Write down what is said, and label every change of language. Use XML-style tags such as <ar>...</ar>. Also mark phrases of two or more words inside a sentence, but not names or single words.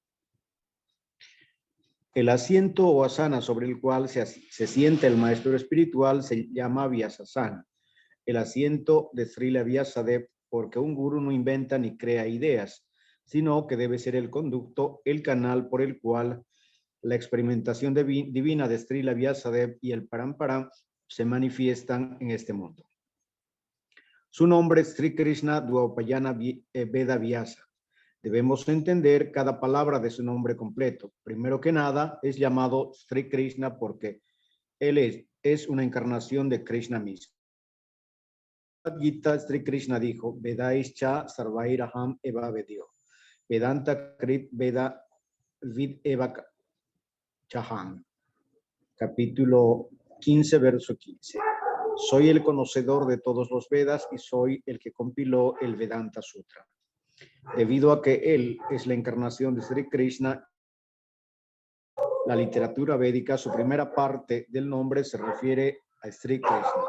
<es>El asiento o asana sobre el cual se sienta el maestro espiritual se llama Vyasasana, el asiento de Srila Vyasadeva, porque un gurú no inventa ni crea ideas, sino que debe ser el conducto, el canal por el cual la experimentación divina de Srila Vyasadeva y el Parampara se manifiestan en este mundo. Su nombre es Sri Krishna Dvaupayana Veda Vyasa. Debemos entender cada palabra de su nombre completo. Primero que nada, es llamado Sri Krishna porque él es una encarnación de Krishna mismo. Gita Sri Krishna dijo,</es> <sa>वेदैश्च सर्वैरहम् एव वेद्यो. वेदान्त कृद् वेद विद् एव चाहम्.</sa> <es>Capítulo 15, verso 15. Soy el conocedor de todos los Vedas y soy el que compiló el Vedanta Sutra. Debido a que él es la encarnación de Sri Krishna, la literatura védica, su primera parte del nombre se refiere a Sri Krishna.</es>